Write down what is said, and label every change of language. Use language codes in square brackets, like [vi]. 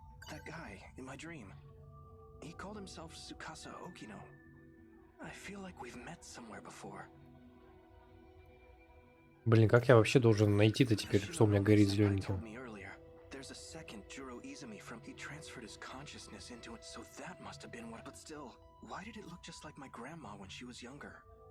[en] That guy in my dream. He called himself Tsukasa Okino. I feel like we've met somewhere before. [ru] Блин, как я вообще должен найти-то теперь, что у меня горит зелененьким? [en] There's a second Juro Izumi from he transferred his consciousness into it, so that must have been what. But still, why did it look just like my grandma when she was younger?